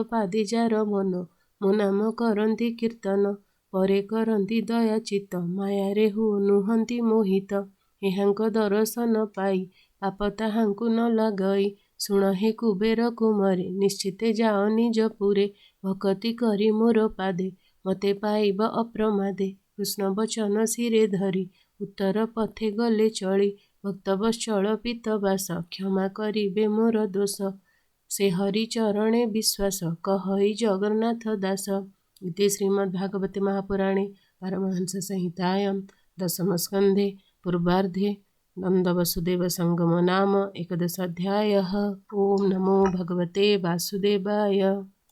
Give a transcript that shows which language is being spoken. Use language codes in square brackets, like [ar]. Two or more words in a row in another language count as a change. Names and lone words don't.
[or] ପାଦେ ଯାର ମନ ମୋ ନାମ କରନ୍ତି କୀର୍ତ୍ତନ ପରେ କରନ୍ତି ଦୟା ଚିତ୍ତ ମାୟାରେ ନୁହନ୍ତି ମୋହିତ ଏହାଙ୍କ ଦରଶନ ପାଇ ପାପ ତାହାଙ୍କୁ ନ ଲାଗଇ ଶୁଣ ହେ କୁବେର କୁମରେ ନିଶ୍ଚିତେ ଯାଅ ନିଜ ପୁରେ ଭକତି କରି ମୋର ପାଦେ ମତେ ପାଇବ ଅପ୍ରମାଦେ କୃଷ୍ଣ ବଚନ ଶିରେ ଧରି ଉତ୍ତର ପଥେ ଗଲେ ଚଳି ଭକ୍ତବତ୍ସଳ ପୀତବାସ କ୍ଷମା କରିବେ ମୋର ଦୋଷ ସେ ହରି ଚରଣେ ବିଶ୍ୱାସ କହଇ ଜଗନ୍ନାଥ ଦାସ। [sa] इति श्रीमद्भागवते महापुराणे पारमहंस संहितायां दशमस्कन्धे पूर्वार्धे नन्दवसुदेवसङ्गमो नाम 11 अध्यायः। ॐ नमो भगवते वासुदेवाय।